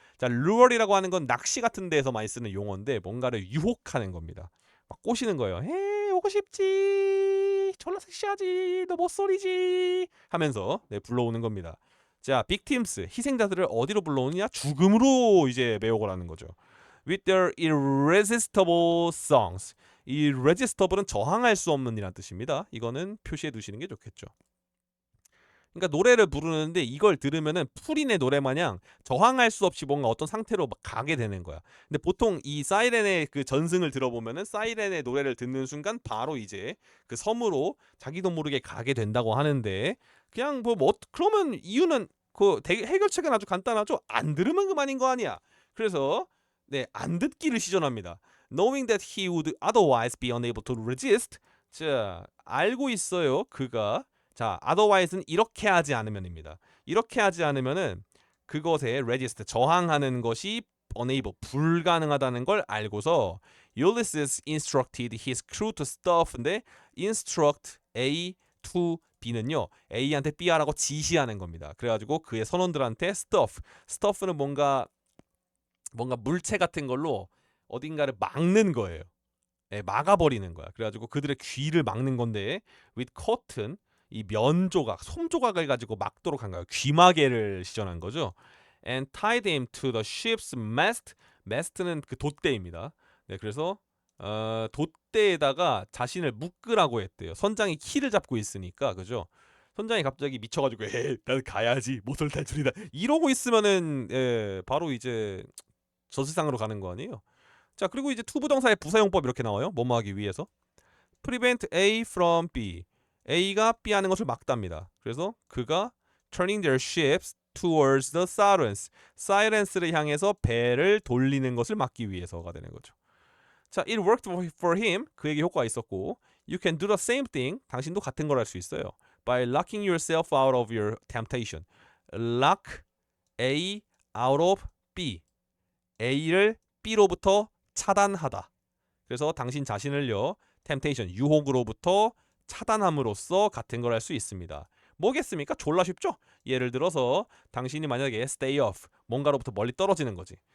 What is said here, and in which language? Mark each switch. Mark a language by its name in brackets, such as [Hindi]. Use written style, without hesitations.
[Korean] 자, lure이라고 하는 건 낚시 같은 데에서 많이 쓰는 용어인데 뭔가를 유혹하는 겁니다. 막 꼬시는 거예요. 헤이, 오고 싶지. 졸라 섹시하지. 너 못소리지. 하면서 네, 불러오는 겁니다. 자, victims, 희생자들을 어디로 불러오느냐? 죽음으로 이제 매혹을 하는 거죠. [English] With their irresistible songs. [Korean] 이 irresistible은 저항할 수 없는 이란 뜻입니다. 이거는 표시해 두시는 게 좋겠죠. 그러니까 노래를 부르는데 이걸 들으면은 풀인의 노래 마냥 저항할 수 없이 뭔가 어떤 상태로 막 가게 되는 거야. 근데 보통 이 사이렌의 그 전승을 들어보면은 사이렌의 노래를 듣는 순간 바로 이제 그 섬으로 자기도 모르게 가게 된다고 하는데 그냥 그러면 이유는 그 해결책은 아주 간단하죠. 안 들으면 그만인 거 아니야. 그래서 네, 안 듣기를 시전합니다. [English] Knowing that he would otherwise be unable to resist. [Korean] 자, 알고 있어요. 그가 자, otherwise는 이렇게 하지 않으면입니다. 이렇게 하지 않으면은 그것에 resist, 저항하는 것이 unable, 불가능하다는 걸 알고서 [English] Ulysses instructed his crew to stuff [Korean] 인데 instruct A to B는요. A한테 B 하라고 지시하는 겁니다. 그래가지고 그의 선원들한테 stuff는 뭔가 물체 같은 걸로 어딘가를 막는 거예요. 네, 막아버리는 거야. 그래가지고 그들의 귀를 막는 건데 [English] with cotton, [Korean] 이 면조각, 솜조각을 가지고 막도록 한 거예요. 귀마개를 시전한 거죠. [English] And tied him to the ship's mast. [Korean] mast는 그 돛대입니다. 네, 그래서 돛대에다가 자신을 묶으라고 했대요. 선장이 키를 잡고 있으니까, 그죠? 선장이 갑자기 미쳐가지고, 난 가야지, 모쏠 탈출이다. 이러고 있으면은 바로 이제 저 세상으로 가는 거 아니에요? 자, 그리고 이제 투부정사의 부사용법 이렇게 나와요. 뭐뭐 하기 위해서. prevent A from B. A가 B 하는 것을 막답니다. 그래서 그가 [English] turning their ships towards the sirens. [Korean] siren스를 향해서 배를 돌리는 것을 막기 위해서가 되는 거죠. 자, [English] it worked for him. [Korean] 그에게 효과가 있었고 [English] You can do the same thing. [Korean] 당신도 같은 걸 할 수 있어요. [English] By locking yourself out of your temptation. Lock A out of B. [Korean] A를 B로부터 차단하다. 그래서 당신 자신을요, temptation, 유혹으로부터 차단함으로써 같은 걸 할 수 있습니다. 뭐겠습니까? 졸라 쉽죠? 예를 들어서 당신이 만약에 stay off, 뭔가로부터 멀리 떨어지는 거지.